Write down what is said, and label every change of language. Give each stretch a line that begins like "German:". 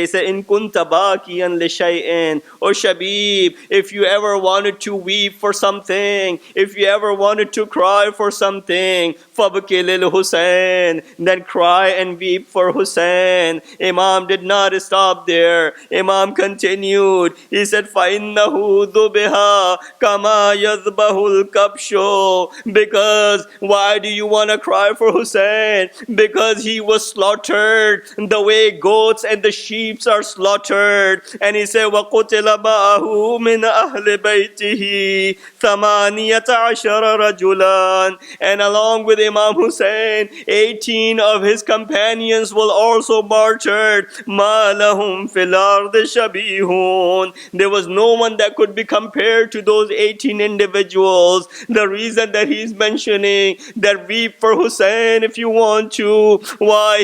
English: He said,
Arabic: in kunta baqiyan li shay'in.
English: Oh Shabib, if you ever wanted to weep for something, if you ever wanted to cry for something,
Arabic: fabki lil Hussein,
English: then cry and weep for Hussein. Imam did not stop there. Imam continued. He said,
Arabic: فَإِنَّهُ ذُبِهَا كَمَا يَذْبَهُ الْكَبْشُ.
English: Because why do you want to cry for Hussein? Because he was slaughtered the way goats and the sheep are slaughtered. And he said,
Arabic: وَقُتِلَ مَعَهُ مِنْ أَهْلِ بَيْتِهِ ثَمَانِيَةَ عَشَرَ رَجُلًا.
English: And along with Imam Hussein, 18 of his companions will also martyred.
Arabic: مَا لَهُمْ فِي الْأَرْضِ شَبِيهٌ.
English: There was no one that could be compared to those 18 individuals. The reason that he's mentioning that weep for Hussein if you want to. Why?